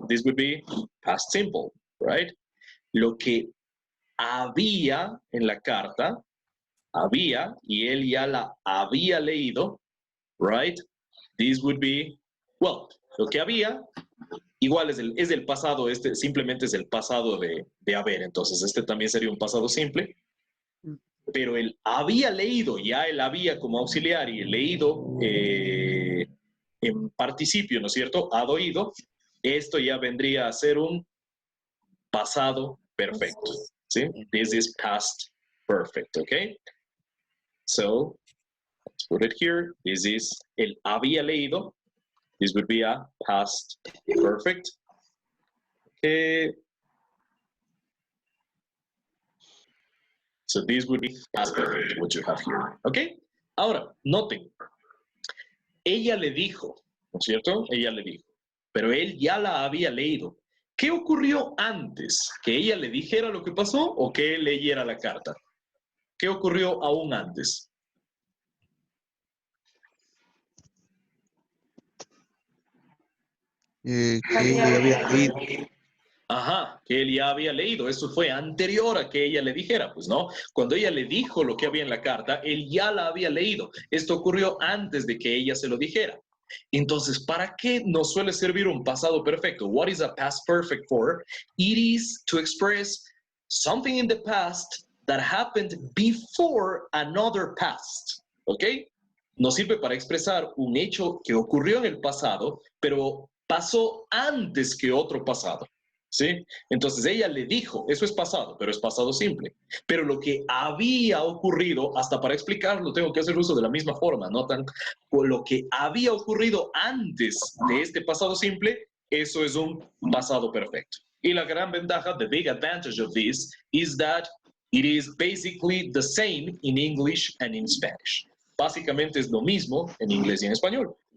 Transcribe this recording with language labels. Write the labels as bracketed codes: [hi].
[en] This would be past simple, right? [es] Lo que había en la carta, había, y él ya la había leído, right? [en] This would be, well, [es] lo que había, igual es el pasado, este simplemente es el pasado de haber, entonces este también sería un pasado simple, pero él había leído, ya él había como auxiliar y el leído en participio, ¿no es cierto? Ha oído, esto ya vendría a ser un pasado perfecto, ¿sí? [en] This is past perfect, okay? So, let's put it here. This is [es] el había leído. [en] This would be a past perfect. Okay. So this would be past perfect, what you have here. [es] Okay. Ahora, noten. Ella le dijo, ¿no es cierto? Ella le dijo. Pero él ya la había leído. ¿Qué ocurrió antes? ¿Que ella le dijera lo que pasó o que él leyera la carta? ¿Qué ocurrió aún antes? Que ella había leído. Ajá, que él ya había leído. Eso fue anterior a que ella le dijera, pues no. Cuando ella le dijo lo que había en la carta, él ya la había leído. Esto ocurrió antes de que ella se lo dijera. Entonces, ¿para qué nos suele servir un pasado perfecto? [en] What is a past perfect for? It is to express something in the past that happened before another past. ¿Ok? [es] Nos sirve para expresar un hecho que ocurrió en el pasado, pero pasó antes que otro pasado. ¿Sí? Entonces ella le dijo, eso es pasado, pero es pasado simple. Pero lo que había ocurrido, hasta para explicarlo tengo que hacer uso de la misma forma, ¿no? Lo que había ocurrido antes de este pasado simple, eso es un pasado perfecto. Y la gran ventaja, [en] the big advantage of this, is that it is basically the same in English and in Spanish. [es] Básicamente es lo mismo en inglés y en español.